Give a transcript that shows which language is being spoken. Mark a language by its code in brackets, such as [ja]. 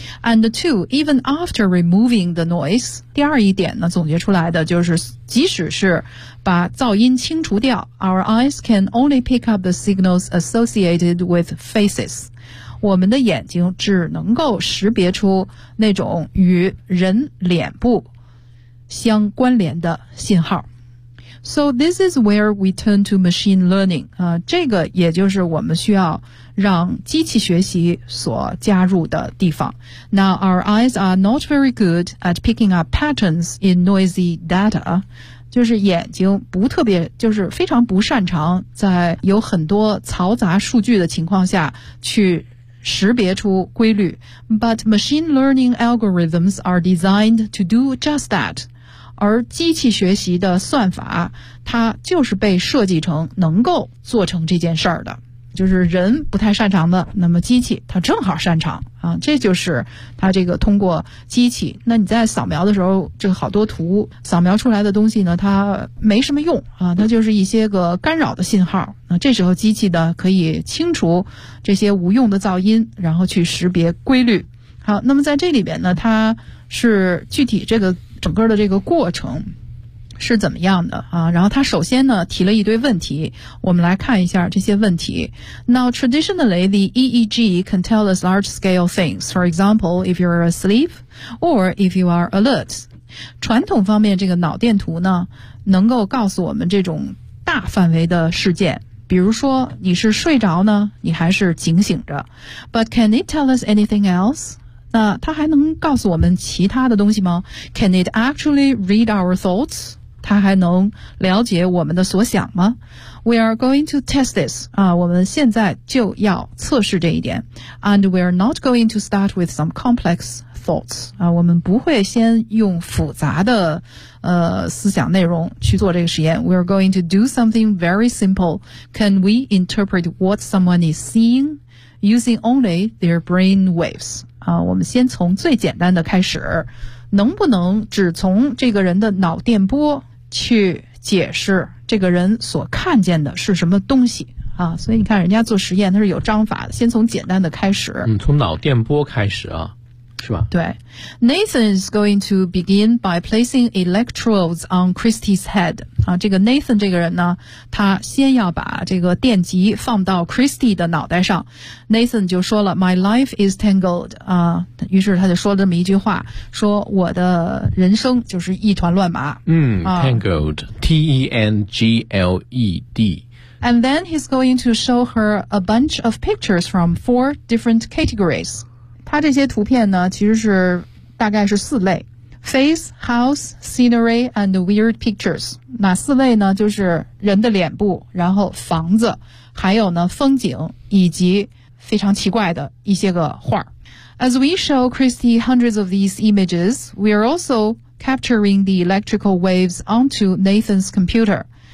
[en] And two, even after removing the noise, 第二一点呢，总结出来的就是，即使是把噪音清除掉，our eyes can only pick up the signals associated with faces. [zh] 我们的眼睛只能够识别出那种与人脸部相关联的信号。 [en] So this is where we turn to machine learning. [zh] 这个也就是我们需要让机器学习所加入的地方。 [en] Now our eyes are not very good at picking up patterns in noisy data. [zh] 就是眼睛不特别，就是非常不擅长在有很多嘈杂数据的情况下去识别出规律 ， but machine learning algorithms are designed to do just that. 而机器学习的算法，它就是被设计成能够做成这件事儿的，就是人不太擅长的，那么机器它正好擅长啊，这就是它这个通过机器。那你在扫描的时候，这个好多图扫描出来的东西呢，它没什么用啊，它就是一些个干扰的信号。那这时候机器呢，可以清除这些无用的噪音，然后去识别规律。好，那么在这里边呢，它是具体这个整个的这个过程是怎么样的啊？然后他首先呢提了一堆问题，我们来看一下这些问题。 [en] Now traditionally, the EEG can tell us large-scale things. For example, if you are asleep or if you are alert. [zh] 传统方面，这个脑电图呢能够告诉我们这种大范围的事件，比如说你是睡着呢，你还是警醒着。 [en] But can it tell us anything else? 那它还能告诉我们其他的东西吗？Can it actually read our thoughts? [zh] 它还能了解我们的所想吗 ？ We are going to test this. [en] 啊，我们现在就要测试这一点。 And we are not going to start with some complex [zh] thoughts 啊，我们不会先用复杂的思想内容去做这个实验。 [en] We are going to do something very simple. Can we interpret what someone is seeing using only their brain waves? [zh] 啊，我们先从最简单的开始，能不能只从这个人的脑电波去解释这个人所看见的是什么东西？啊，所以你看人家做实验他是有章法的，先从简单的开始。嗯，从脑电波开始啊，是吧？ [en] 对。Nathan is going to begin by placing electrodes on Christy's head. [zh] 啊，这个 Nathan 这个人呢，他先要把这个电极放到 Christy 的脑袋上。 Nathan 就说了 , My life is tangled. 啊，于是他就说了这么一句话，说我的人生就是一团乱麻。 [en] Tangled, T-E-N-G-L-E-D. And then he's going to show her a bunch of pictures from four different categories. [zh] 他这些图片呢其实是大概是四类。 [en] Face, house, scenery, and weird pictures. [zh] 哪四类呢就是人的脸部然后房子还有呢风景以及非常奇怪的一些个画。 [en] As we show Christy hundreds of these images, we are also capturing the electrical waves onto Nathan's computer.